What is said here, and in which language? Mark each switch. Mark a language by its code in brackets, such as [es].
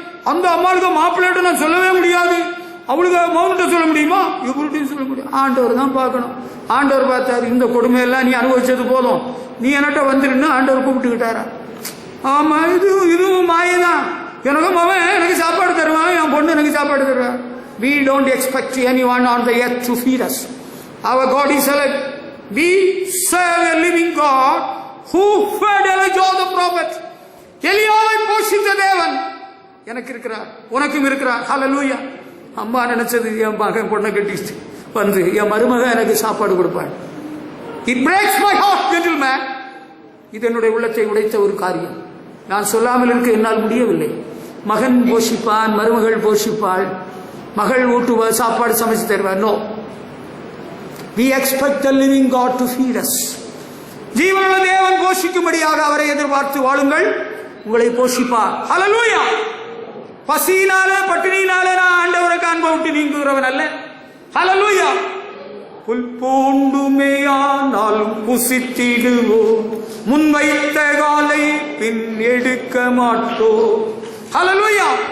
[ta] அந்த அம்மாவுக்கு மாப்பிள்ளைகிட்ட நான் சொல்லவே முடியாது. அவளுக்கு மௌன்கிட்ட சொல்ல முடியுமா? இவர்கிட்டையும் சொல்ல முடியும். ஆண்டவர் தான் பார்க்கணும். ஆண்டவர் பார்த்தாரு, இந்த கொடுமையெல்லாம் நீ அனுபவிச்சது போதும், நீ என்கிட்ட வந்துருன்னு ஆண்டவர் கூப்பிட்டுக்கிட்டாரா? ஆமா, இதுவும் மாயதான். எனக்கும் அவன் எனக்கு சாப்பாடு தருவான், என் பொண்ணு எனக்கு சாப்பாடு தருவான். [en] We don't expect anyone on the earth to feed us. Our God is alive. We serve a living God who fed Elijah the prophet. [ta] எலியாவை போஷித்த தேவன் எனக்கு இருக்கிறார், உனக்கும் இருக்கிறார். ஹல்லேலூயா. அம்மா நினைச்சது என் மகன் பொண்ணை கட்டிச்சு வந்து என் மருமக எனக்கு சாப்பாடு கொடுப்பான். [en] It breaks my heart, gentleman. [ta] இது என்னுடைய உள்ளத்தை உடைத்த ஒரு காரியம். நான் சொல்லாமல் இருக்க என்னால் முடியவில்லை. மகன் போஷிப்பான், மருமகள் போஷிப்பாள், மகள் ஊட்டுவ சாப்பாடு சமைச்சு தருவார். [en] No, we expect the living God to feed us. [ta] ஜீவனுள்ள தேவன் போஷிக்கும்படியாக அவரை எதிர்பார்த்து வாழுங்கள், உங்களை போஷிப்பார். ஹல்லேலூயா. பசியினாலே பட்டினியினாலே நான் ஆண்டவருக்கு அன்பை விட்டு நீங்குகிறவன் அல்ல. ஹல்லேலூயா. புல் பூண்டுமேயானாலும் புசித்திடுவோம், முன் வைத்த காலை பின் எடுக்க மாட்டோம். ஹல்லேலூயா.